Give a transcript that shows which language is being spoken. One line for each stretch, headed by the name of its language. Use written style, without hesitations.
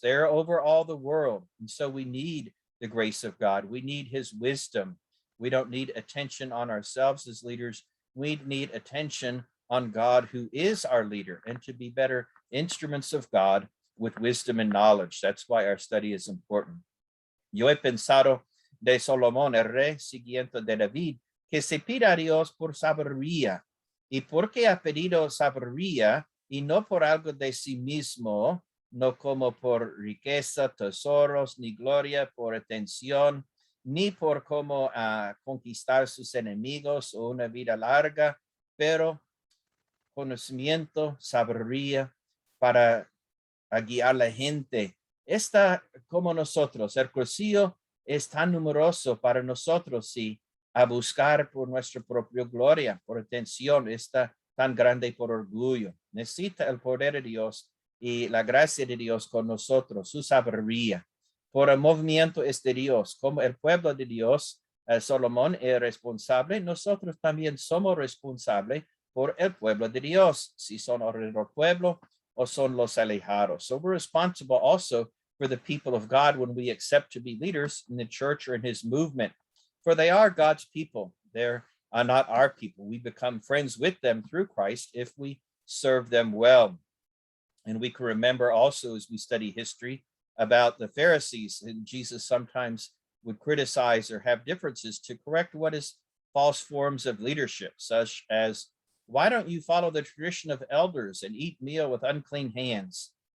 English: They're over all the world. And so we need the grace of God. We need his wisdom. We don't need attention on ourselves as leaders. We need attention on God, who is our leader, and to be better instruments of God with wisdom and knowledge. That's why our study is important.
Spanish: Yo he pensado de Salomón, el rey siguiente de David, que se pida a Dios por sabiduría. ¿Y por qué ha pedido sabiduría y no por algo de sí mismo, no como por riqueza, tesoros, ni gloria, por atención, ni por cómo conquistar sus enemigos o una vida larga, pero conocimiento, sabiduría para guiar a la gente? Está como nosotros. El Cursillo es tan numeroso para nosotros, y a buscar por nuestra propia gloria, por atención, está tan grande por orgullo. Necesita el poder de Dios y la gracia de Dios con nosotros, su sabiduría. Por el movimiento es de Dios, como el pueblo de Dios, Salomón es responsable, nosotros también somos responsables por el pueblo de Dios, si son alrededor pueblo o son los alejados.
English: So we're responsible also for the people of God when we accept to be leaders in the church or in his movement, for they are God's people. They're not our people. We become friends with them through Christ if we serve them well. And we can remember also as we study history about the Pharisees, and Jesus sometimes would criticize or have differences to correct what is false forms of leadership, such as, why don't you follow the tradition of elders and eat meal with unclean hands?